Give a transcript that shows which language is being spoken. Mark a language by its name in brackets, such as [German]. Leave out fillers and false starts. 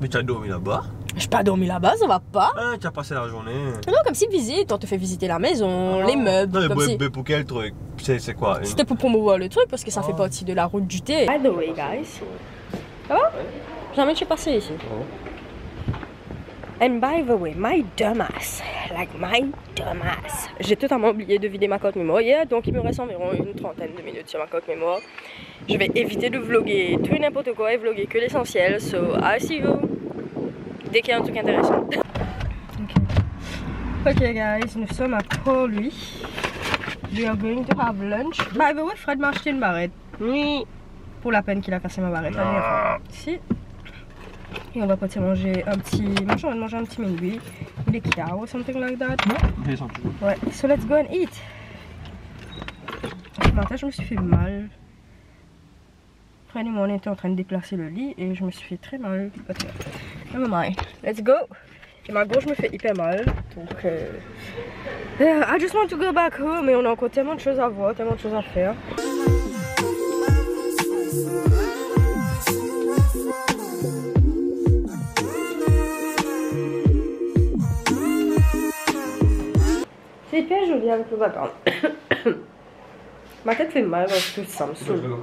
[French] Mais tu as dormi là-bas? Je n'ai pas dormi là-bas, ça va pas. Ah, tu as passé la journée. Non, comme si visite, on te fait visiter la maison, les meubles. Non, comme si... mais pour quel truc? C'est quoi? C'était pour promouvoir le truc parce que ça fait partie de la route du thé. [English] By the way, guys. [French] Ça va? Jamais je suis passé ici. [English] And by the way, my dumbass. [French] J'ai totalement oublié de vider ma carte mémoire hier, donc il me reste environ une trentaine de minutes sur ma carte mémoire. Je vais éviter de vlogger tout et n'importe quoi et vlogger que l'essentiel. [English] So, I see you [French] dès qu'il y a un truc intéressant. [English] Ok guys, [French] nous sommes à Port-Louis. [English] We are going to have lunch. By the way, [French] Fred m'a acheté une barrette. Oui. Pour la peine qu'il a cassé ma barrette. Si. Et on va partir manger un petit... Moi j'ai envie de manger un petit minuit. Des [English] cow or something like that. [French] Ouais, [English] so let's go and eat. [French] Ce matin je me suis fait mal. Fred et moi on était en train de déplacer le lit et je me suis fait très mal. [English] Ok, never mind. Let's go. [French] Et ma gauche me fait hyper mal. Donc [English] I just want to go back home. [French] Mais on a encore tellement de choses à voir, tellement de choses à faire. C'est hyper joli avec le background. Ma tête fait mal parce que ça me saoule.